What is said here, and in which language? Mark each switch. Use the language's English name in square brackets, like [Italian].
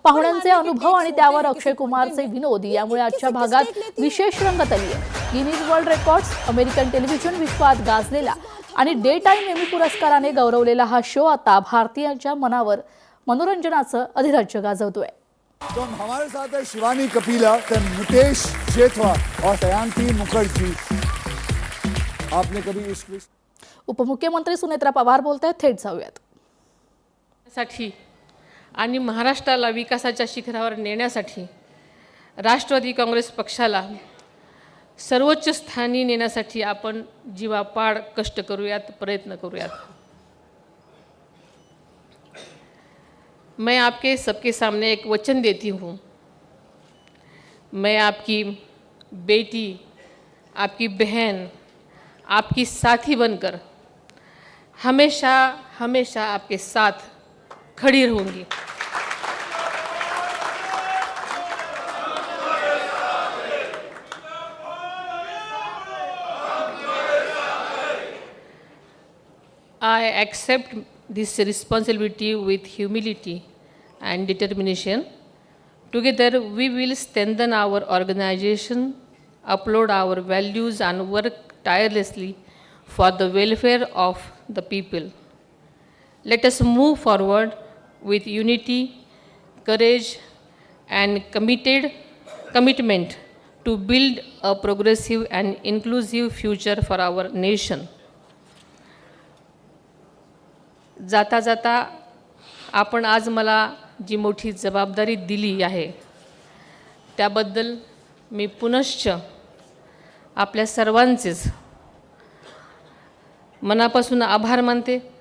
[Marathi] पाहुण्यांचे अनुभव आणि त्यावर अक्षय कुमारचे विनोद यामुळे आजच्या भागात विशेष रंगत आली आहे. Guinness world records, American television विश्वात गाजलेला आणि डे टाइम एमी पुरस्काराने गौरवलेला हा शो आता भारतीयांच्या मनावर मनोरंजनाचं अधिराज्य गाजवतोय। [Hindi] तो हमारे साथ है शिवानी कपिला, मुकेश जेठवा और दयांती मुखर्जी। आपने कभी इश्क [Marathi] उपमुख्यमंत्री सुनेत्रा पवार बोलत आहेत, थेट जाऊयात। साठी आणि महाराष्ट्राला विकासाच्या शिखरावर नेण्यासाठी राष्ट्रवादी काँग्रेस पक्षाला सर्वोच्च स्थानी नेण्यासाठी आपण जीवापाड कष्ट करूयात, प्रयत्न करूयात। [Hindi] मैं आपके सबके सामने एक वचन देती हूँ, मैं आपकी बेटी, आपकी बहन, आपकी साथी बनकर हमेशा हमेशा आपके साथ खड़ी रहूँगी। [English] I accept this responsibility with humility and determination. Together, we will strengthen our organization, uphold our values, and work tirelessly for the welfare of the people. Let us move forward with unity, courage, and commitment to build a progressive and inclusive future for our nation. [Marathi] जाता जाता आपण आज मला जी मोठी जबाबदारी दिली आहे त्याबद्दल मी पुनश्च आपल्या सर्वांचेच मनापासून आभार मानते।